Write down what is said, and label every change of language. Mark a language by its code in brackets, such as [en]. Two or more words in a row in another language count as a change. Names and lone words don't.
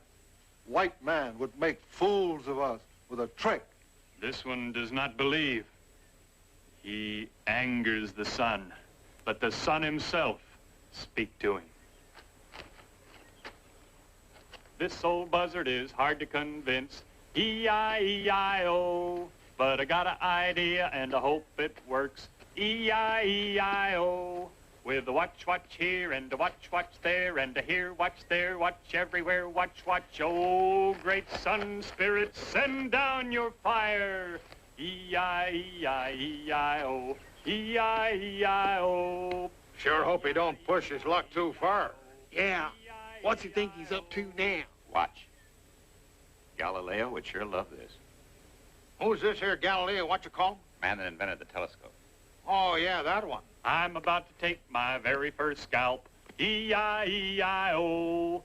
[en] White man would make fools of us with a trick. This one does not believe. He angers the sun. Let the sun himself speak to him. This old buzzard is hard to convince. E-I-E-I-O. But I got an idea and I hope it works. E-I-E-I-O. With a watch, watch here and a watch, watch there and a here, watch there, watch everywhere, watch, watch. Oh, great Sun Spirit, send down your fire. E-I-E-I-E-I-O. E-I-E-I-O. Sure hope he don't push his luck too far. Yeah. What's he think he's up to now? Watch. Galileo would sure love this. Who's this here Galileo, what you call him? Man that invented the telescope. Oh, yeah, that one. I'm about to take my very first scalp. E-I-E-I-O.